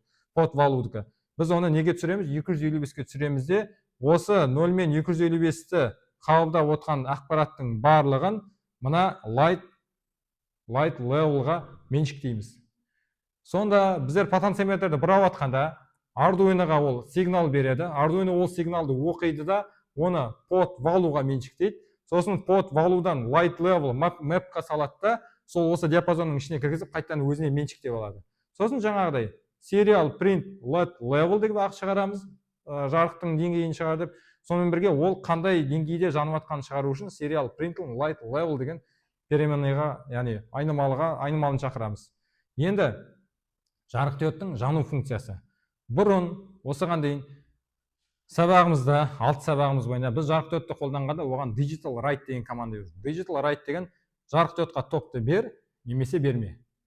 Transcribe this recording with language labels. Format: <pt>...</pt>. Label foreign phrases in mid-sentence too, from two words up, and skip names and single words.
<en>Pod value'дікі.</en> <kk>Біз оны неге түсіреміз? 255-ке түсіреміз де, осы 0 мен 255-ті қабылдап отқан ақпараттың барлығын мына</kk> <en>light level'ға</en> <kk>меншіктейміз. Сонда біздер потенциометрді бұрап атқанда Arduino'ға ол сигнал береді. Arduino ол сигналды оқиды да, оны</kk> <en>pod value'ға</en> <kk>меншіктейді. Сосын</kk> <en>pod value'дан light level map'қа</en> <kk>салады да, сол осы диапазонның ішіне кіргізіп, қайтадан өзіне меншіктеп алады. Сосын жаңағыдай</kk> <en>serial print light level</en> <kk>деп шығарамыз, жарықтың деңгейін шығарып, сонымен бірге ол қандай деңгейде жанып жатқанын шығару үшін</kk> <en>serial print light level</en> <kk>деген переменныйға, яғни айнымалын шақырамыз. Енді жарық диодтың жану функциясы. Бұрын осыған дейін сабағымызда, 6 сабағымыз бойынша біз жарық диодты қолданғанда оған</kk> <en>digital write</en> <kk>деген команда бердік.</kk> <en>Digital write</en> <kk>деген жарық диодқа токты бер, немесе берме.</kk>